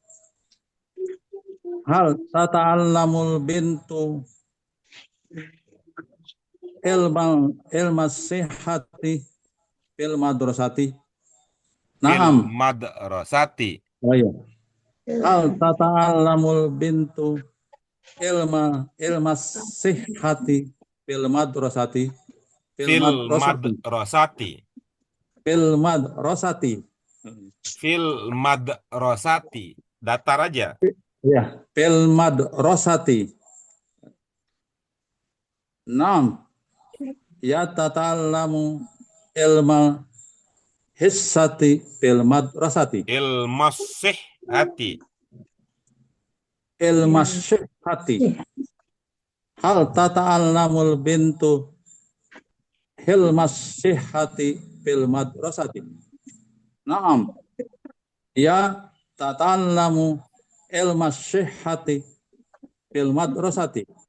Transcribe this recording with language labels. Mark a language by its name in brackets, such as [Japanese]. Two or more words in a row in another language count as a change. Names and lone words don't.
[Arabic] هل تتعلم البنت علم الصحة في المدرسة. Naam. في المدرسة. [Indonesian] Oh iya. [Arabic] هل تتعلم البنت علم الصحة في المدرسة. في المدرسة. في المدرسة. في المدرسة. [Indonesian] datar aja. [Arabic] Ya, في المدرسة. نعم، يتعلم علم الصحة في المدرسة. علم الصحة. علم الصحة. هل تتعلم البنت علم الصحة في المدرسة. نعم، تتعلم علم الصحة في المدرسة.